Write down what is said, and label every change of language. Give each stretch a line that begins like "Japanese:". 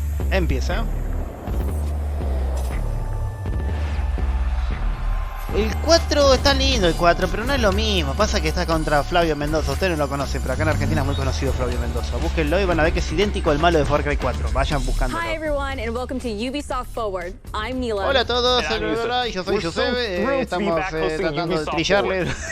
Spanish: Empieza. El 4 está lindo, el 4, pero no es lo mismo. Pasa que está contra Flavio Mendoza. Ustedes no lo conocen, pero acá en Argentina es muy conocido Flavio Mendoza. Búsquenlo y van a ver que es idéntico al malo de Far Cry 4. Vayan buscándolo.
English: Hi everyone and welcome to Ubisoft Forward. I'm Mila.
Spanish: Hola a todos, soy Lola y yo soy José. Estamos tratando de trillarle.